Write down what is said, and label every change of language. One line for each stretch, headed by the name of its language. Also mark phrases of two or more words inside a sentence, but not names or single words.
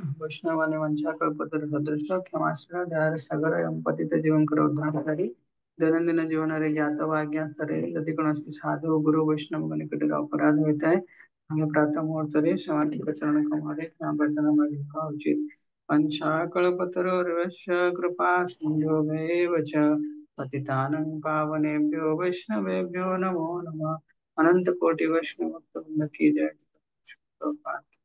Odia: ବୈଷ୍ଣବମାନେ ବଂଶା କଳ୍ପତରୁ ସଦୃଶ କ୍ଷମାଶୀଳ ଦୟାର ସାଗର ଏବଂ ପତିତ ଜୀବଙ୍କର ଉଦ୍ଧାରକାରୀ। ଦୈନନ୍ଦିନ ଜୀବନରେ ଜ୍ଞାତ ବା ଅଜ୍ଞାତରେ ଯଦି କୌଣସି ସାଧୁ ଗୁରୁ ବୈଷ୍ଣବଙ୍କ ନିକଟରେ ଅପରାଧ ହୋଇଥାଏ, ଆମେ ପ୍ରାତଃ ମୁହୂର୍ତ୍ତରେ ସେମାନଙ୍କ ଚରଣ କମଳରେ କ୍ଷମା ପ୍ରାର୍ଥନା କରିବା ଉଚିତ।
Sanskrit: वंशाकल्पतरुर्वश्य कृपा सिन्धुभ्येव च पतितानं पावनेभ्यो वैष्णवेभ्यो नमो नमः।
Hindi: अनंत कोटि वैष्णव भक्त वृंद की जय।